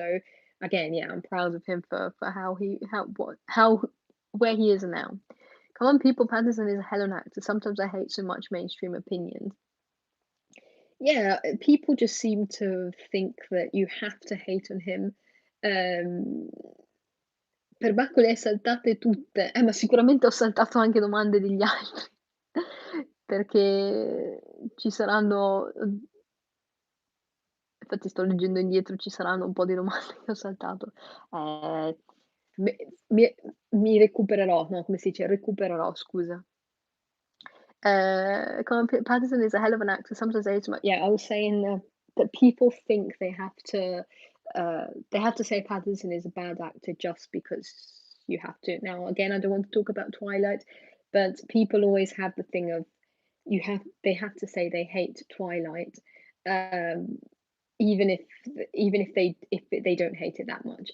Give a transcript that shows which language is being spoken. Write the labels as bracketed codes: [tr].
[en] So again, yeah, I'm proud of him for how where he is now. Come on, people, Pattinson is a hell of an actor. Sometimes I hate so much mainstream opinions. Yeah, people just seem to think that you have to hate on him. [it] Um, Per Bacco le hai saltate tutte. Ma sicuramente ho saltato anche domande degli altri, perché ci saranno infatti sto leggendo indietro, ci saranno un po' di domande che ho saltato. Ehm, me mi mi recupererò, no, come si dice, recupererò, scusa. [en] Patterson is a hell of an actor. Sometimes I hate him. Yeah, I was saying that people think they have to say Patterson is a bad actor just because you have to. Now, again, I don't want to talk about Twilight, but people always have the thing of they have to say they hate Twilight, um, even if they don't hate it that much.